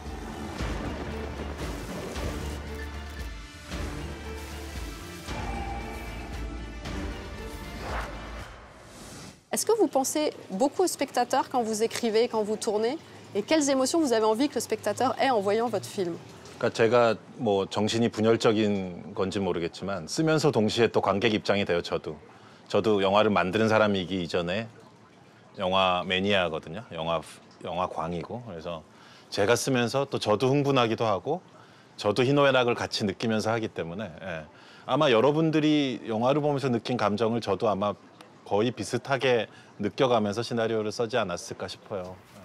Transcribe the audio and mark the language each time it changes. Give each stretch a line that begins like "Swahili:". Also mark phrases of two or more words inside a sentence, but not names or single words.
French: Est-ce que vous pensez beaucoup au spectateur quand vous écrivez, quand vous tournez? Et quelles émotions vous avez envie que le spectateur ait en voyant votre film?
Korean: 그러니까 제가 뭐 정신이 분열적인 건지 모르겠지만 쓰면서 동시에 또 관객 입장이 돼요. 저도 영화를 만드는 사람이기 이전에 영화 매니아거든요. 영화 광이고 그래서 제가 쓰면서 또 저도 흥분하기도 하고 저도 희노애락을 같이 느끼면서 하기 때문에 아마 여러분들이 영화를 보면서 느낀 감정을 저도 아마 거의 비슷하게 느껴가면서 시나리오를 써지 않았을까 싶어요.